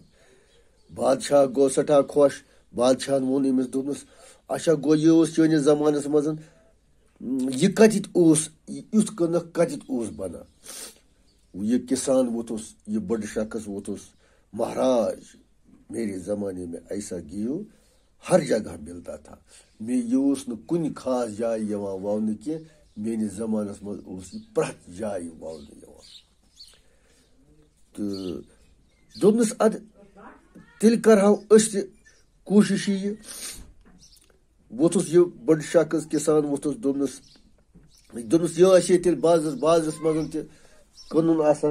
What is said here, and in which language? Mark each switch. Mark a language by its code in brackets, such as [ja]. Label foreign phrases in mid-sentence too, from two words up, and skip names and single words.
[ks] بادشاہ گوٚو سٮ۪ٹھاہ خۄش. بادشاہن ووٚن أمِس دوٚپنس اچھا گوٚو یہِ اوس چٲنِس زمانس منٛز، یہِ کتٮ۪تھ اوس، یُتھ کٕنک کتٮ۪تھ اوس بنان. یہ کسان ووتھُس، یہ بڑٕ شخص ووتھُس، [ur] مہاراج میرے زمانے میں ایسا گیہوں ہر جگہ ملتا تھا. [ks] مےٚ یہِ اوس نہٕ کُنہِ خاص جایہِ یِوان وونہٕ کینٛہہ، میٲنِس زمانس منٛز اوس یہِ پرٛٮ۪تھ جایہِ وونہٕ یِوان. تہٕ دوٚپنس ادٕ تیٚلہِ کرہو أسۍ تہِ کوٗشش یہِ. ووتھُس یہِ بٔڑ شخص کسان ووتھُس، دوٚپنس یہِ آسہِ ہے تیٚلہِ بازرس منٛز تہِ کٕنُن آسان.